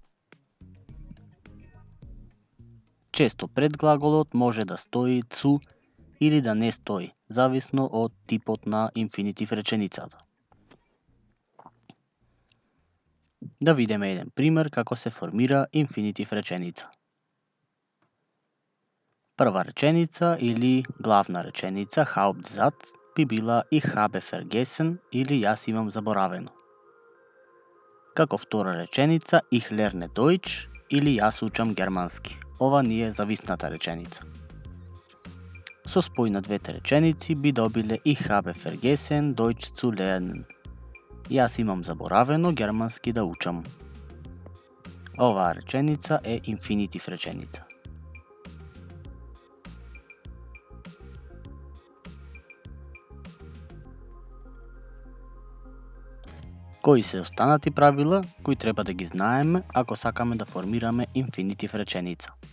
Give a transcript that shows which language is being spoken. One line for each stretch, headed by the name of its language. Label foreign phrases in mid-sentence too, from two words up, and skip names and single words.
Macedonian: Често пред глаголот може да стои цу или да не стои, зависно од типот на инфинитив реченицата. Да видиме еден пример како се формира инфинитив реченица. Прва реченица или главна реченица, Hauptsatz, би била
German: Ich habe vergessen
Macedonian: или јас имам заборавено. Како втора реченица,
German: Ich lerne Deutsch
Macedonian: или јас учам германски. Ова ни е зависната реченица. Со спој на двете реченици би добиле
German: Ich habe vergessen Deutsch zu lernen.
Macedonian: Јас имам заборавено германски да учам. Оваа реченица е инфинитив реченица. Кои се останати правила кои треба да ги знаеме ако сакаме да формираме инфинитив реченица?